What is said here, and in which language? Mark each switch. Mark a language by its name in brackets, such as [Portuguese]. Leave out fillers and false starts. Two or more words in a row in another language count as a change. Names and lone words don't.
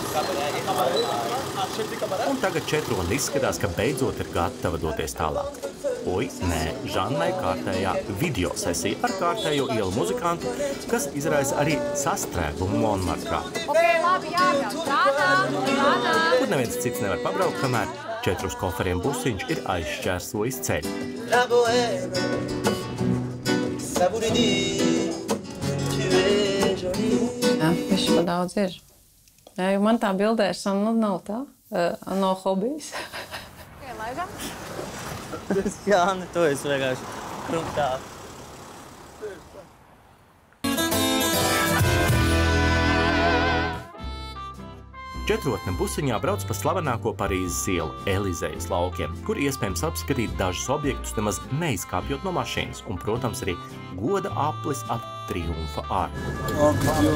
[Latvian] Un tagad četroni izskatās, ka beidzot ir gatava doties tālāk. Oi, nē, Žannai kārtējā video sesija ar kārtējo ielu muzikantu, kas izraisa arī sastrēgumu Monmartrā. Labi, jābrauc. Kur neviens cits nevar pabraukt, kamēr 4 koferiem busiņš ir aizšķērsojis ceļu. [French] La bohème, ça voulait dire, tu es jolie. [Latvian] Jā, viši pa daudz ir. Jā, jo man tā bildēšana nav tā, no hobijas. Laižam? Jā, ne, to es vienkārši krūtā. Četrotne busiņā brauc pa slavenāko Parīzes ielu Elizejas laukiem, kur iespējams apskatīt dažus objektus nemaz neizkāpjot no mašīnas un, protams, arī goda aplis ap Triumfa arku.